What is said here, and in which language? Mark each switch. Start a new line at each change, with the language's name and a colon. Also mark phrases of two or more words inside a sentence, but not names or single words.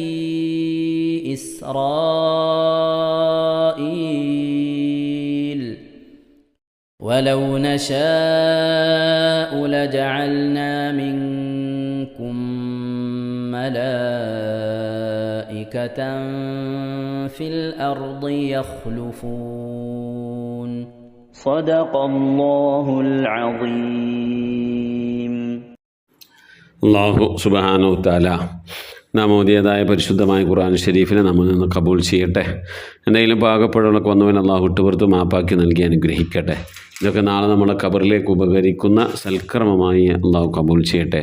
Arabic: إسرائيل ولو نشاء لجعلنا منكم ملائكة في الأرض يخلفون صدق الله العظيم. الله سبحانه تعالى
Malayalam: നാം ഓതിയതായ പരിശുദ്ധമായ ഖുർആൻ ഷരീഫിനെ നമ്മിൽ നിന്ന് കബൂൽ ചെയ്യട്ടെ. എന്തെങ്കിലും പാകപ്പെടുകളൊക്കെ വന്നവൻ അള്ളാഹു വിട്ടുപുറത്ത് മാപ്പാക്കി നൽകി അനുഗ്രഹിക്കട്ടെ. ഇതൊക്കെ നാളെ നമ്മളെ ഖബറിലേക്ക് ഉപകരിക്കുന്ന സൽക്കർമ്മമായി അള്ളാഹു കബൂൽ ചെയ്യട്ടെ.